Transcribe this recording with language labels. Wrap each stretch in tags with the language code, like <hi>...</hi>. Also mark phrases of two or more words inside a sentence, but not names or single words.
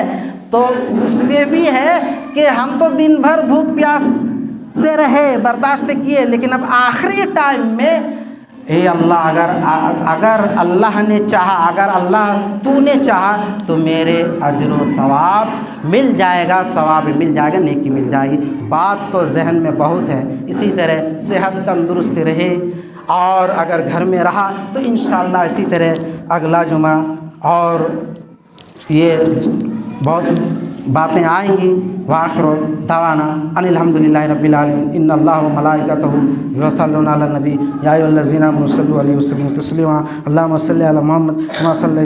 <ur>تو اس میں بھی ہے کہ ہم تو دن بھر بھوک پیاس سے رہے، برداشت کیے، لیکن اب آخری ٹائم میں اے اللہ، اگر اللہ نے چاہا، اگر اللہ تو نے چاہا تو میرے اجر و ثواب مل جائے گا، ثواب مل جائے گا، نیکی مل جائے گی. بات تو ذہن میں بہت ہے. اسی طرح صحت تندرست رہے اور اگر گھر میں رہا تو ان شاء اللہ اسی طرح اگلا جمعہ اور یہ بہت باتیں آئیں گی.</ur> <ar>وآخر دعوانا أن الحمد لله رب العالمين. إن الله وملائكته يصلون على النبي يا أيها الذين آمنوا صلوا عليه وسلموا تسليما. اللهم صل على محمد وصل</ar>